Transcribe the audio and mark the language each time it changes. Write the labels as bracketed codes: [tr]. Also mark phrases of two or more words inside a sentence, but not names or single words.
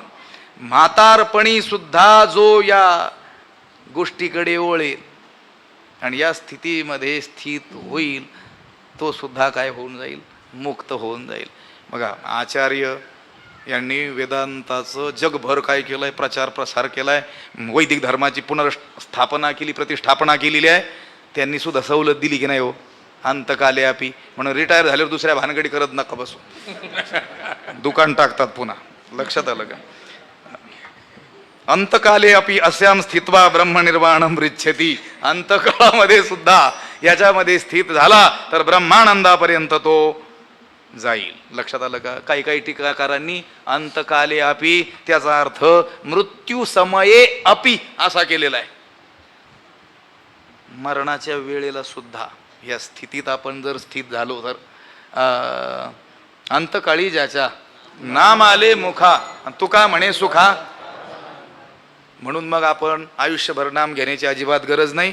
[mr] म्हातारपणी सुद्धा जो या गोष्टीकडे वळेल आणि या स्थितीमध्ये स्थित होईल, तो सुद्धा काय होऊन जाईल, मुक्त होऊन जाईल. बघा, आचार्य यांनी वेदांताचं जगभर काय केलंय, प्रचार प्रसार केलाय, वैदिक धर्माची पुनर्स्थापना केली, प्रतिष्ठापना केलेली आहे. त्यांनी सुद्धा सवलत दिली की नाही हो, [sa] अंतकाले अपि, [mr] म्हणून रिटायर झाल्यावर दुसऱ्या भानगडी करत नका बसू, दुकान टाकतात पुन्हा. लक्षात आलं का? [sa] अंतकाले अपि अस्याम स्थित्वा ब्रह्मनिर्वाणम रिच्छति. [mr] अंतकाळामध्ये सुद्धा याच्यामध्ये स्थित झाला तर ब्रह्मानंदापर्यंत तो जाईल. लक्षात आलं का? काही काही टीकाकारांनी [sa] अंतकाले अपि [mr] त्याचा अर्थ [sa] मृत्यू समये अपि [mr] असा केलेला आहे. मरणाच्या वेळेला सुद्धा या स्थितीत आपण जर स्थित झालो तर अंतकाळी ज्याच्या नाम आले मुखा तुका म्हणे सुखा. म्हणून मग आपण आयुष्यभर नाम घेण्याची अजिबात गरज नाही.